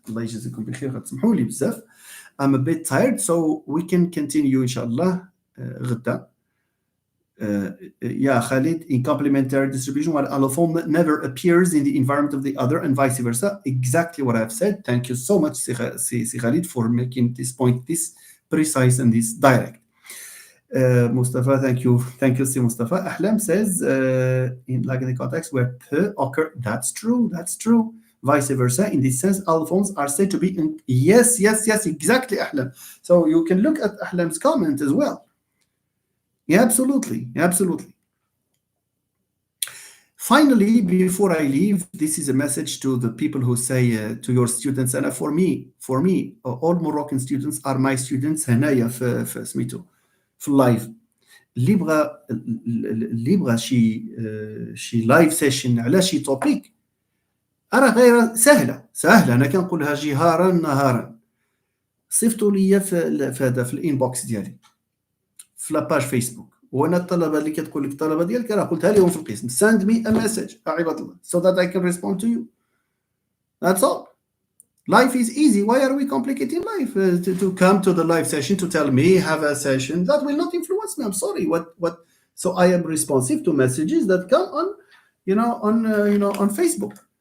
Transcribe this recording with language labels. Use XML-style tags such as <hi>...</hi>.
<ar>الله يجزيكم بخير، غتسمحوا لي بزاف.</ar> <en>I'm a bit tired, so we can continue</en> <ar>إن شاء الله غدا.</ar> <en>Yeah, Khalid, in complementary distribution, one allophone never appears in the environment of the other and vice versa. Exactly what I've said. Thank you so much, Khalid, for making this point this precise and this direct. Mustafa, thank you. Thank you, Mustafa. Ahlam says, in like in the context where P occur, that's true. That's true. Vice versa. In this sense, allophones are said to be in, yes, exactly, Ahlam. So you can look at Ahlam's comment as well. Yeah, absolutely. Finally, before I leave, this is a message to the people who say to your students, and for me, all Moroccan students are my students.</en> <ar>هنايا في سميتو في اللايف. اللي يبغى شي لايف سيشن على شي توبيك، راه غير سهله. انا كنقولها جهارا نهارا. صيفطوا لي في هذا في الانبوكس ديالي في لاباج فيسبوك، وانا الطلبه اللي كتقول لك الطلبه ديالك راه قلتها لهم في القسم.</ar> <en>send me a message</en> <ar>عباد الله</ar> <en>so that I can respond to you. That's all. Life is easy. Why are we complicating life? To come to the live session to tell me have a session that will not influence me. I'm sorry. What? So I am responsive to messages that come on, on Facebook.</en>